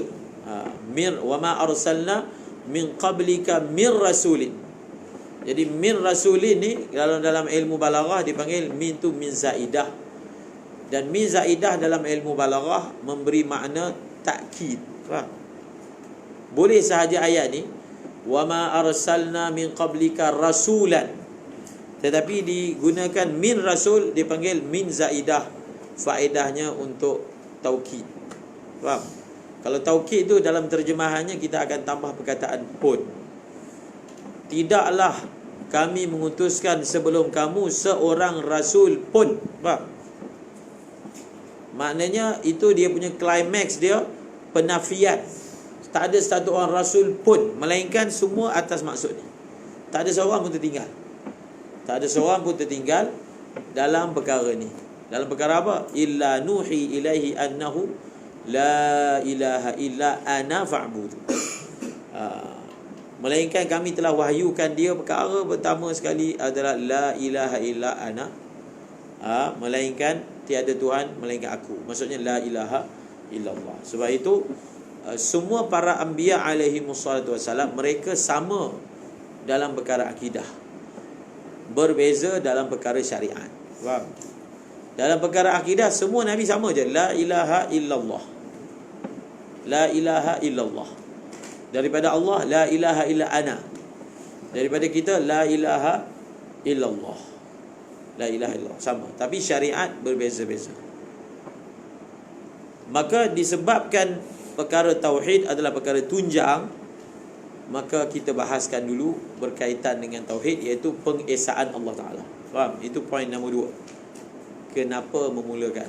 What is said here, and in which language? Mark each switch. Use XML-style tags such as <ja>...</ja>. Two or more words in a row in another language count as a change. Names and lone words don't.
<ar>Wa ma arsalna min qablika min rasulin.</ar> <ms>Jadi</ms> <ar>min rasulin</ar> <ms>ni dalam ilmu balaghah dipanggil min tu</ms> <ar>min zaidah.</ar> <ms>Dan</ms> <ar>min zaidah</ar> <ms>dalam ilmu balaghah memberi makna takkid. Faham? Boleh sahaja ayat ni</ms> <ar>wa ma arsalna min qablika rasulan,</ar> <ms>tetapi digunakan</ms> <ar>min rasul</ar> <ms>dipanggil</ms> <ar>min zaidah,</ar> <ms>faedahnya untuk taukid. Faham? Kalau taukid tu dalam terjemahannya kita akan tambah perkataan pun. Tidaklah kami mengutuskan sebelum kamu seorang rasul pun. Faham? Maknanya itu dia punya climax dia, penafian. Tak ada satu orang rasul pun, melainkan semua atas maksud ni. Tak ada seorang pun tertinggal. Tak ada seorang pun tertinggal dalam perkara ni. Dalam perkara apa?</ms> <ar>Illa nuhi ilaihi annahu la ilaha illa ana fa'budu.</ar> <ms>Melainkan kami telah wahyukan dia perkara pertama sekali adalah</ms> <ar>la ilaha illa ana,</ar> <ms>melainkan tiada Tuhan melainkan aku. Maksudnya</ms> <ar>la ilaha illallah.</ar> <ms>Sebab itu semua para</ms> <ar>anbiya alaihi wassalatu wassalam,</ar> <ms>mereka sama dalam perkara akidah, berbeza dalam perkara syariat. Faham? Dalam perkara akidah semua nabi sama je,</ms> <ar>la ilaha illallah. La ilaha illallah.</ar> <ms>Daripada Allah,</ms> <ar>la ilaha illa ana.</ar> <ms>Daripada kita,</ms> <ar>la ilaha illallah. La ilaha illallah,</ar> <ms>sama. Tapi syariat berbeza-beza. Maka disebabkan perkara tauhid adalah perkara tunjang, maka kita bahaskan dulu berkaitan dengan tauhid, iaitu pengesaan Allah Ta'ala. Faham? Itu poin nombor 2. Kenapa memulakan.</ms>